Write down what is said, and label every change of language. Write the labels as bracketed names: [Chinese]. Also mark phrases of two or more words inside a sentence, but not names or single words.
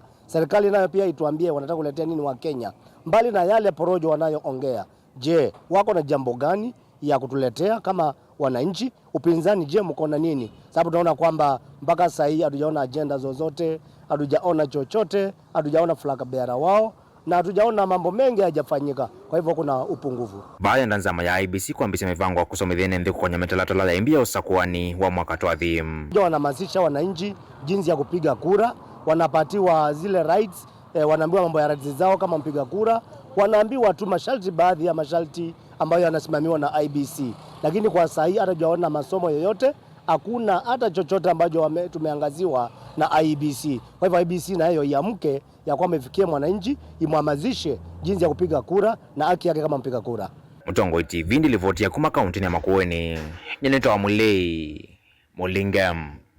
[Swahili] Serikali nayo pia ituambie wanataka kuletea nini Wakenya. Mbali na yale porojo wanayoongea, je, wako na jambo gani ya kutuletea kama wananchi? Upinzani, je, mko na nini? Sababu tunaona kwamba mpaka sasa hii hatujaona agenda zozote, hatujaona chochote, hatujaona [English] flag bearer [Swahili] wao na hatujaona mambo mengi hayajafanyika. Kwa hivyo kuna upungufu. [Kamba] Baada ya nzama ya IBC kuambisha mipango ya kusomithia nende kwenye metalatola ya mbia usakuani wa mwaka twathi. [Swahili] Wanahamasisha wananchi jinsi ya kupiga kura, wanapatiwa zile rights, wanaambiwa mambo ya rights zao kama mpiga kura, wanaambiwa tu masharti, baadhi ya masharti ambayo yanasimamiwa na IBC. Lakini kwa sasa hii hatujaona masomo yoyote, hakuna hata chochote ambacho tumeangaziwa na IBC. Kwa hivyo IBC nayo iamke ya kwamba ifikie mwananchi, imhamasishe jinsi ya kupiga kura na haki yake kama mpiga kura. [Kamba] Mutongoi TV ndilivotia kuma kaunti ya Makueni. Nyenetwa Mulei Mulingam.